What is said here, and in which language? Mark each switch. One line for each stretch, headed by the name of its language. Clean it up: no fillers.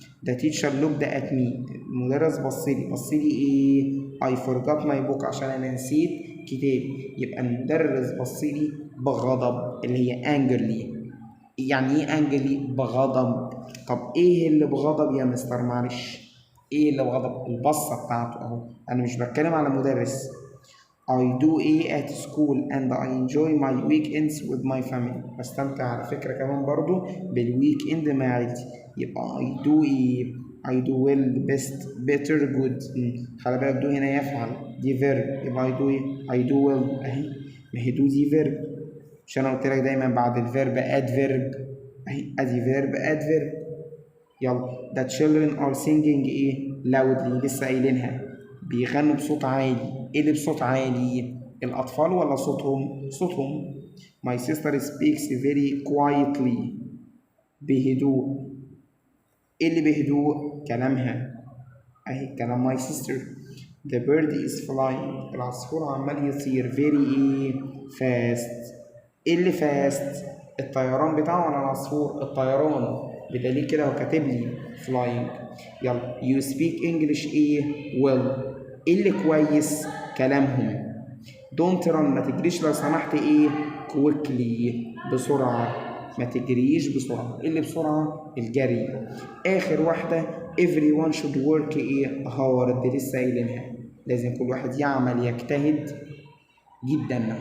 English: the teacher looked at me،
Arabic: المدرس بصلي ايه؟
English: I forgot my book،
Arabic: عشان انا نسيت كتابي. يبقى المدرس بصلي بغضب، اللي هي angrily. يعني ايه angrily؟ بغضب. طب ايه اللي بغضب يا مستر؟ معلش، ايه اللي بغضب؟ البصه بتاعته اهو. انا مش بتكلم على مدرس،
English: I do at school and I enjoy my weekends with my family.
Arabic: بستمتع على فكرة كمان برضو بالويك اند مع عيلتي.
English: يبقى I do I do well best better good.
Arabic: خلي بالك do هنا يفعل دي verb، يبقى
English: I do I do well
Arabic: اهي، ما هي do دي verb، مش انا قلت لك دايما بعد الفيرب adverb اهي، ادي verb adverb.
English: يلا the children are singing loudly،
Arabic: لسه قايلينها بيغنوا بصوت عالي. ايه اللي بصوت عالي؟ الاطفال ولا صوتهم؟ صوتهم.
English: my sister speaks very quietly، بهدوء.
Arabic: ايه اللي بهدوء؟ كلامها اهي كلام my sister.
English: the bird is flying،
Arabic: العصفور عمال يطير
English: very fast.
Arabic: ايه اللي fast؟ الطيران بتاعه ولا العصفور؟ الطيران، بدليل كده هو كاتب لي flying.
English: يلا you speak English well.
Arabic: ايه اللي كويس؟ كلامهم.
English: don't run،
Arabic: ما تجريش لو سمحت quickly، بسرعة، ما تجريش بسرعة. ايه اللي بسرعة؟ الجري. اخر واحدة
English: everyone should work hard،
Arabic: لسه قايلينها، لازم كل واحد يعمل يجتهد جدا.